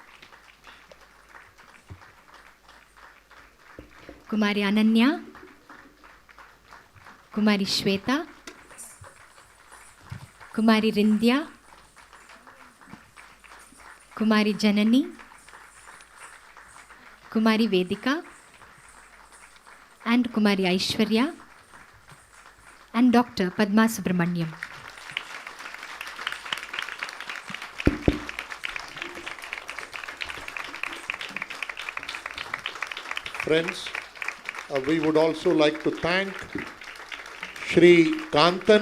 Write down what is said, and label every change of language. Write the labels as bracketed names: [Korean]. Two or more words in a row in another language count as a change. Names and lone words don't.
[English] Kumari Ananya, Kumari Shweta, Kumari Rindya, Kumari Janani, Kumari Vedika, and Kumari Aishwarya, and Dr. Padma Subramaniam. Friends, we would also like to thank Shri Kantan